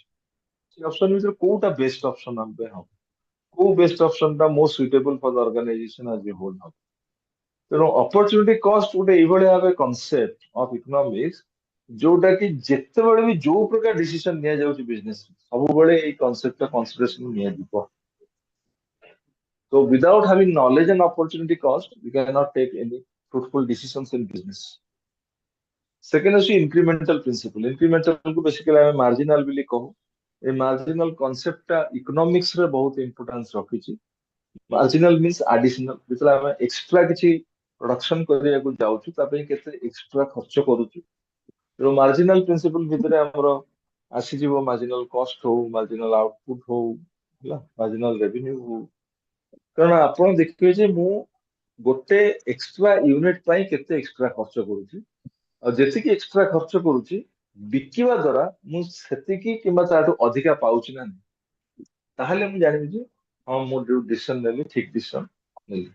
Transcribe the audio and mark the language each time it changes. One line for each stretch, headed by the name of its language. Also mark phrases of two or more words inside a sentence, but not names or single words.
Odia: ସେ ଅପସନ ଭିତରେ କୋଉଟା
English: best option
Odia: ଆମ ପାଇଁ ହବ, କୋଉ
English: best option
Odia: ଟା
English: most suitable for the organisation as a whole
Odia: ହବ। ତେଣୁ
English: opportunity cost
Odia: ଗୋଟେ ଏଇଭଳିଆ ଭାବେ
English: concept of economics,
Odia: ଯୋଉଟା କି ଯେତେବେଳେ ବି ଯୋଉ ପ୍ରକାର ଡିସିସନ ନିଆଯାଉଛି ବିଜନେସ, ସବୁବେଳେ ଏଇ କନସେପ୍ଟଟା କନସିଡରେସନ ନିଆଯିବ।
English: So without having knowledge and opportunity cost, we cannot take any fruitful decisions in business. Second is incremental principle.
Odia: Incremental को basically ଆମେ marginal ବୋଲି କହୁ। ଏ
English: marginal concept
Odia: ଟା economics ରେ ବହୁତ importance ରଖିଛି।
English: Marginal means additional,
Odia: ଯେତେବେଳେ ଆମେ extra କିଛି production କରିବାକୁ ଯାଉଛୁ, ତା ପାଇଁ କେତେ extra ଖର୍ଚ୍ଚ କରୁଛୁ। ତେଣୁ
English: marginal principle
Odia: ଭିତରେ ଆମର ଆସିଯିବ
English: marginal cost
Odia: ହଉ,
English: marginal output
Odia: ହଉ, ହେଲା,
English: marginal revenue ହଉ।
Odia: କାରଣ ଆପଣ ଦେଖିବେ ଯେ ମୁଁ ଗୋଟେ
English: extra unit
Odia: ପାଇଁ କେତେ ଏକ୍ସଟ୍ରା ଖର୍ଚ୍ଚ କରୁଛି, ଆଉ ଯେତିକି ଏକ୍ସଟ୍ରା ଖର୍ଚ୍ଚ କରୁଛି ବିକିବା ଦ୍ୱାରା ମୁଁ ସେତିକି କିମ୍ବା ତାଠୁ ଅଧିକା ପାଉଛି ନା ନାହିଁ, ତାହେଲେ ମୁଁ ଜାଣିବି ଯେ ହଁ ମୁଁ ଯୋଉ ଡିସିସନ ନେଲି ଠିକ ଡିସିସନ ନେଲି।